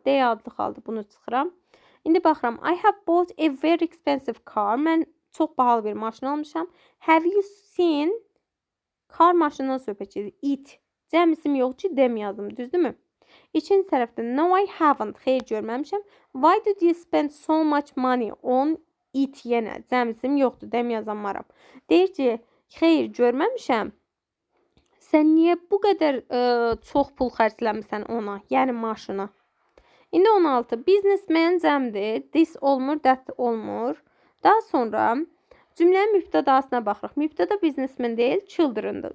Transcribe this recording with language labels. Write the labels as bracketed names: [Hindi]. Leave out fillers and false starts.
[Azerbaijani] They adlı halda bunu çıxıram. İndi baxıram. [English] I have bought a very expensive car. [Azerbaijani] Mən çox bahalı bir maşın almışam. [English] Have you seen [Azerbaijani] Car maşından söhbət gedir. It. Cəm isim yox ki, dem yazım, düzdürmü? İkinci tərəfdə [English] no I haven't. [Azerbaijani] Xeyr, görməmişəm. [English] Why did you spend so much money on it [Azerbaijani] yenə? Cəm isim yoxdur, dem yazanmaram. Deyir ki, xeyr, görməmişəm. Sən niyə bu qədər çox pul xərcləmisən ona? Yəni maşına. İndi 16. Businessman cəmdir. This olmur, that olmur. Daha sonra cümlənin mübtədasına baxırıq. Mübtəda businessman deyil, children'dır.